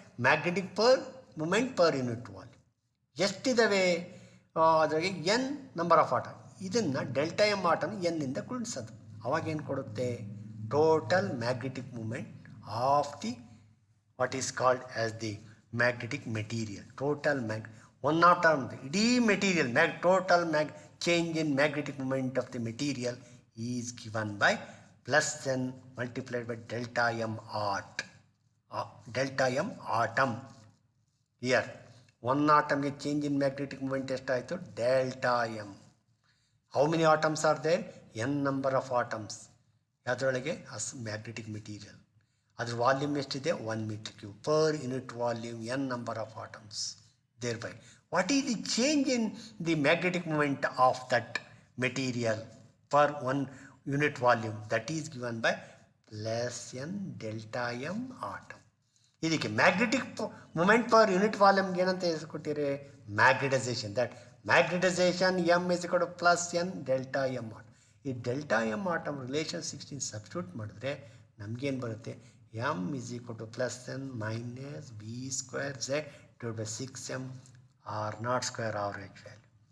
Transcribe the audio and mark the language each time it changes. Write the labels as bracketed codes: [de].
[kn] Magnetic per moment per unit volume. ಎಷ್ಟಿದ್ದಾವೆ ಅದರಾಗೆ N number of atom. ಇದನ್ನು delta M atom ಎನ್ನಿಂದ ಗುಣಿಸೋದು. ಅವಾಗ ಏನು ಕೊಡುತ್ತೆ? [en] Total magnetic moment of the what is called as the magnetic material. Total one atom ಇಡೀ material total change in magnetic moment of the material is given by plus n multiplied by delta m art. Delta m atom. Here, one atom change in magnetic moment ಎಷ್ಟಾಯಿತು? delta m. How many atoms are there? n number of atoms. [kn] ಅದರೊಳಗೆ magnetic material. ಅದರ volume ಎಷ್ಟಿದೆ? 1 meter cube. [en] Per unit volume n number of atoms. Thereby, what is the change in the magnetic moment of that material per 1 unit volume? That is given by plus n delta m atom. [kn] ಇದಕ್ಕೆ magnetic moment per unit ವಾಲ್ಯೂಮ್ಗೆ ಏನಂತ ಕೊಟ್ಟಿರಿ? Magnetisation. [en] That magnetisation M is equal to plus N delta M atom. [kn] ಈ delta M atom relation 16 substitute ಮಾಡಿದ್ರೆ ನಮಗೇನು ಬರುತ್ತೆ? [en] M is equal to plus N minus B square Z divide by 6m R naught square average value.